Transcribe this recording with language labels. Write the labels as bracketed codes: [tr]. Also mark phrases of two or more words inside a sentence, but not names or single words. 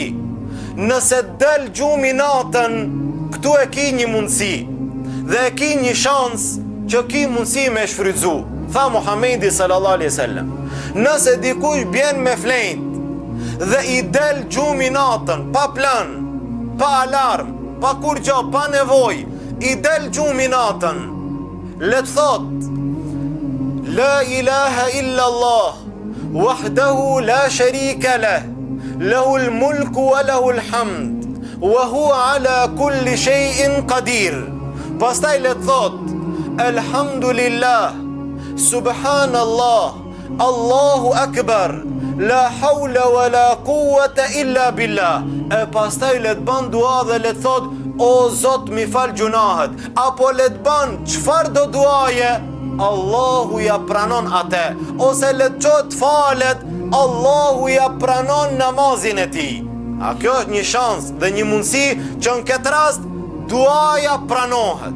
[sq] Nëse del gjumi natën, këtu e ki një mundësi, dhe e ki një shans që ki mundësi me shfrytzu. Tha Muhamedi [ar] صلى الله عليه وسلم, [sq] nëse dikush bjen me flejt, dhe I del gjumi natën, pa plan, pa alarm, pa kur gjo, pa nevoj, I del gjumi natën, le të thot, [ar] لا إله إلا الله وحده لا شريك له له الملك وله الحمد وهو على كل شيء قدير. [sq] Pastaj le të thot, [ar] الحمد لله، سبحان الله، الله أكبر، لا حول ولا قوة إلا بالله. [sq] E pastaj le të ban dua dhe le të thot, o Zot mi fal gjunahet, apo le të ban çfarë do duaje, Allahu ja pranon atë, ose le të qot falet, Allahu ja pranon namazin e ti. A kjo është një shans dhe një mundësi që në këtë rast duaja pranohet.